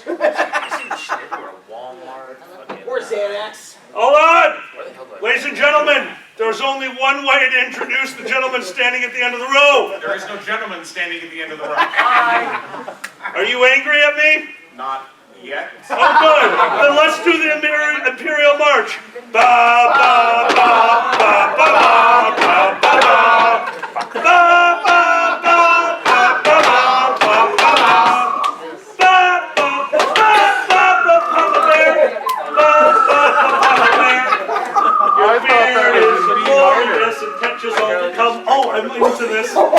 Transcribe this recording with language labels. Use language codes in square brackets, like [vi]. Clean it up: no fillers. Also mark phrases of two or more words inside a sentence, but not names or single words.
[en] Or Xanax. Hold on! Ladies and gentlemen, there's only one way to introduce the gentleman standing at the end of the row. There is no gentleman standing at the end of the row. Are you angry at me? Not yet. Oh, good. Then let's do the Imperial March. Ba ba ba ba ba ba ba ba ba ba Oh, I'm into this.